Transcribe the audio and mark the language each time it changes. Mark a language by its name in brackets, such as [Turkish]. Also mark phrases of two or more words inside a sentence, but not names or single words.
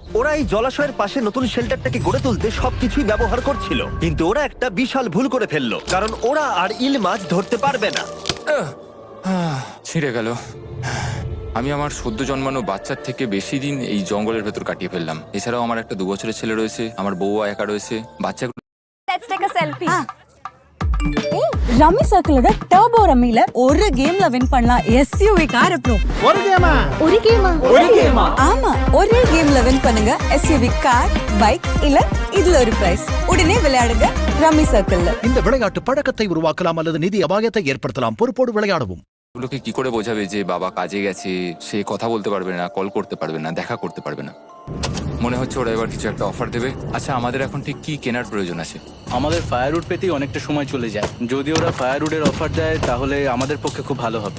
[Bangla] ওরা এই জলাশয়ের পাশে নতুন শেল্টারটাকে গড়ে তুলতে সবকিছুই ব্যবহার করছিল, কিন্তু ওরা একটা বিশাল ভুল করে ফেললো, কারণ ওরা আর ইল মাছ ধরতে পারবে না। ছিঁড়ে গেল। আমি আমার সদ্য জন্মানো বাচ্চার থেকে বেশি দিন এই জঙ্গলের ভেতর কাটিয়ে ফেললাম। এছাড়াও আমার একটা 2 বছরের ছেলে রয়েছে, আমার বউ একা রয়েছে। বাচ্চাগুলো [English] Let's take a selfie. [Tamil] ரம்மி சர்க்கிளோட டர்போ ரம்மில ஒரு கேம்ல வின் பண்ணலாம் SUV கார் அப்புறம் ஒரு கேமா ஆமா ஒரே கேம்ல வின் பண்ணுங்க SUV கார் பைக் இல்ல இதுல ஒரு பிரைஸ் உடனே விளையாடுங்க ரம்மி சர்க்கிள்ல இந்த விளையாட்டு பழக்கத்தை உருவாக்கலாம் அல்லது நிதி அபாயத்தை ஏற்படுத்தலாம். பொறுப்போடு விளையாடவும். [Bangla] গুলোকে কি করে বোঝাবে যে বাবা কাজে গেছে, সে কথা বলতে পারবে না, কল করতে পারবে না, দেখা করতে পারবে না? মনে হচ্ছে ওরা এবার কিছু একটা অফার দেবে। আচ্ছা, আমাদের এখন ঠিক কি কেনার প্রয়োজন আছে? আমাদের ফায়ারউড পেতেই অনেকটা সময় চলে যায়। যদি ওরা ফায়ারউডের অফার দেয় তাহলে আমাদের পক্ষে খুব ভালো হবে।